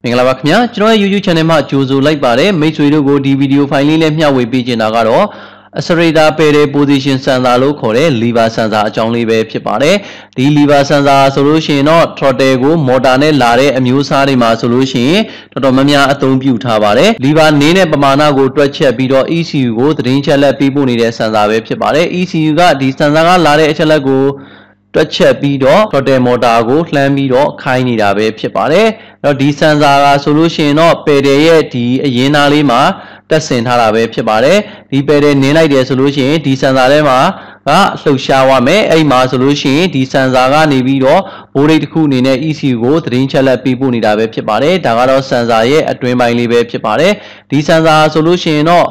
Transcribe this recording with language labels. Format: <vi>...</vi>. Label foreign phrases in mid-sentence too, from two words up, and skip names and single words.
<my>င်္ဂလာပါခင်ဗျာကျွန်တော်ရဲ့</my> <en>YouTube channel</en> <my>မှာကြိုဆိုလိုက်ပါတယ်မိတ်ဆွေတို့ကိုဒီဗီဒီယိုဖိုင်လေးနဲ့မျှဝေပေးချင်တာကတော့</my> <en>Accelerator pedal position sensor</en> <my>လို့ခေါ်တဲ့</my> <en>lever sensor</en> <my>အကြောင်းလေးပဲဖြစ်ပါတယ်ဒီ</my> <en>lever sensor</en> <my>ဆိုလို့ရှိရင်တော့ throttle ကို motor နဲ့လာတဲ့အမျိုးအစားတွေမှာဆိုလို့ရှိရင်တော်တော်များများအသုံးပြုထားပါတယ် lever နင်းတဲ့ပမာဏကိုတွက်ချက်ပြီးတော့ ECU ကိုသတင်းချက်လက်ပေးပို့နေတဲ့ sensor ပဲဖြစ်ပါတယ် ECU ကဒီ sensor ကလာတဲ့အချက်လက်ကိုတွက်ချက်ပြီးတော့</my> <en>throttle motor</en> <my>ကိုလှမ်းပြီးတော့ခိုင်းနေတာပဲဖြစ်ပါတယ်အဲ့တော့ဒီ sensor ကဆိုလို့ရှိရင်တော့ pedal ရဲ့ဒီအရင်းသားလေးမှာတက်ဆင်ထားတာပဲဖြစ်ပါတယ်ဒီ pedal နင်းလိုက်တယ်ဆိုလို့ရှိရင်ဒီ sensor ထဲမှာကလှုပ်ရှားသွားမယ်အဲ့မှာဆိုလို့ရှိရင်ဒီ sensor ကနေပြီးတော့ voltage တစ်ခုအနေနဲ့ ECU ကိုသတင်းချက်လက်ပေးပို့နေတာပဲဖြစ်ပါတယ်ဒါကတော့ sensor ရဲ့အတွင်းပိုင်းလေးပဲဖြစ်ပါတယ်ဒီ sensor ဆိုလို့ရှိရင်တော့</my>